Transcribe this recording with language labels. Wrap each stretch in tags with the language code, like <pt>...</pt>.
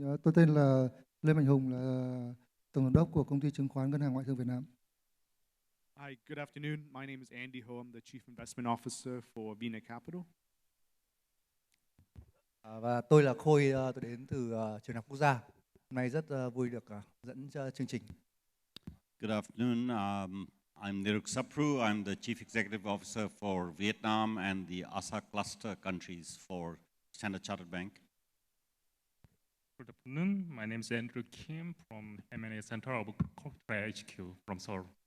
<vi>Tôi tên là Lê Mạnh Hùng, là Tổng Giám đốc của Công ty Chứng khoán Ngân hàng Ngoại thương Việt Nam.</vi> <en>Hi, good afternoon. My name is Andy Ho. I'm the Chief Investment Officer for Vina Capital.</en> <vi>Và tôi là Khôi, tôi đến từ Trường Đại học Quốc gia. Hôm nay rất vui được dẫn chương trình.</vi> <en>Good afternoon. I'm Niruk Sapru. I'm the Chief Executive Officer for Vietnam and the ASA cluster countries for Standard Chartered Bank. Good afternoon. My name is Andrew Kim from M&A Center of Corporate HQ from Seoul.</en>